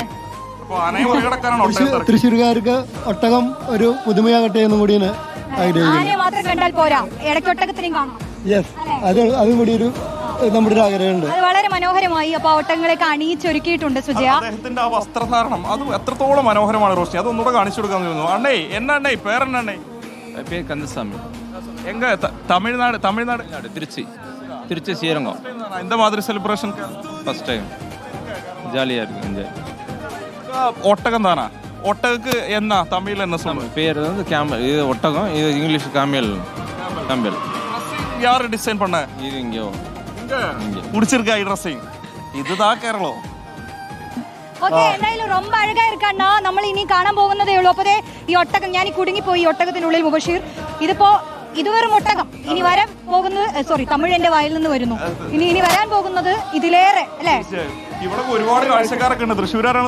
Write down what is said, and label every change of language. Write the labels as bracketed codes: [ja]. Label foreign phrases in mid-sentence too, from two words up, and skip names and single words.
[ml] തൃശ്ശൂർക്കാർക്ക് ഒട്ടകം ഒരു പുതുമയാകട്ടെ എന്നും കൂടി ആനയെ മാത്രം കണ്ടാൽ പോരാ, ഇടയ്ക്ക് ഒട്ടകത്തിനെയും കാണാം. യെസ്, അതും കൂടി നമ്മുടെ ഒരു ആഗ്രഹമുണ്ട്. അത് വളരെ മനോഹരമായി. അപ്പൊ ഒട്ടകങ്ങളെയൊക്കെ അണിയിച്ചൊരുക്കിയിട്ടുണ്ട് സുജയ. അദ്ദേഹത്തിന്റെ ആ വസ്ത്രധാരണം അത് എത്രത്തോളം മനോഹരമാണ് റോഷ്നി, അതൊന്നുകൂടെ കാണിച്ചു കൊടുക്കാൻ തോന്നുന്നു. അണ്ണേ എന്നാ പേരെണ്ണേ? [ta] பேர் கந்தசாமி. எங்க தமிழ்நாடு திருச்சி ஸ்ரீரங்கம். இந்த மாதிரி செலிப்ரேஷன் [en] first time [ta] ஜாலியாக இருக்கு. என்ஜாய். ஒட்டகம் தானா? ஒட்டகுக்கு என்ன தமிழ்ல என்ன சொல்லுங்க? பேர் வந்து கேமல். இது ஒட்டகம், இது இங்கிலீஷ் காம்பேல். யாரு டிசைன் பண்ண? இது இங்கே பிடிச்சிருக்கா ட்ரெஸ்ஸிங்? இதுதான் கேரളം. [ml] ഓക്കെ, എന്തായാലും ரொம்ப അഴകാ ഇരിക്കണ്ണ. നമ്മൾ ഇനി കാണാൻ പോകുന്നതേ ഉള്ളൂ. അപ്പൊ ഈ ഒട്ടകം, ഞാൻ ഈ കുടുങ്ങിപ്പോയി ഒട്ടകത്തിനുള്ളിൽ മുബഷീർ. ഇതിപ്പോ ഇതുവരെ ഒട്ടകം. ഇനി വരാൻ പോകുന്നത് തമിഴ് എന്റെ വായിൽ നിന്ന് വരുന്നു. ഇനി വരാൻ പോകുന്നത് ഇതിലേറെ അല്ലേ? ഇവിടെ ഒരുപാട് കാഴ്ചക്കാരൊക്കെ ഉണ്ട്. തൃശ്ശൂരാണ്